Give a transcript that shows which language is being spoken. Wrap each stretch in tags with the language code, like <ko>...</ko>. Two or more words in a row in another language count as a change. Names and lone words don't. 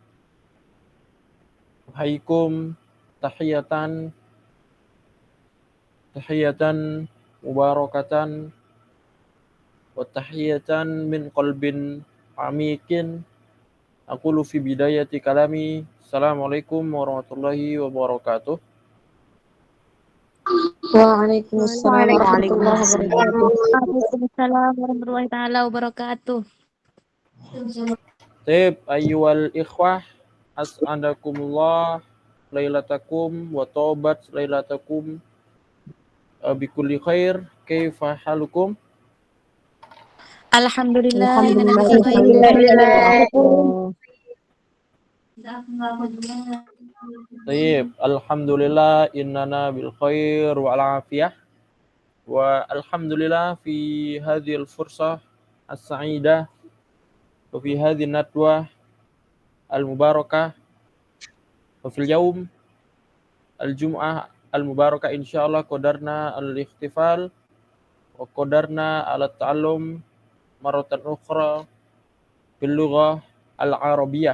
<ar>هاكم تحية مباركة وتحية من قلب عميق. أقول في بداية كلامي. السلام عليكم ورحمة الله وبركاته. وعليكم السلام ورحمة الله وبركاته. وعليكم السلام ورحمة الله تعالى وبركاته. طيب أيها الإخوة, أسعد الله ليلتكم وطابت ليلتكم بكل خير. كيف حالكم? Alhamdulillah. طيب، الحمد لله إننا بالخير والعافية. والحمد لله في هذه الفرصة السعيدة وفي هذه الندوة المباركة وفي اليوم الجمعة المباركة إن شاء الله قدرنا الاحتفال وقدرنا على التعلم مرة أخرى باللغة العربية.</ar>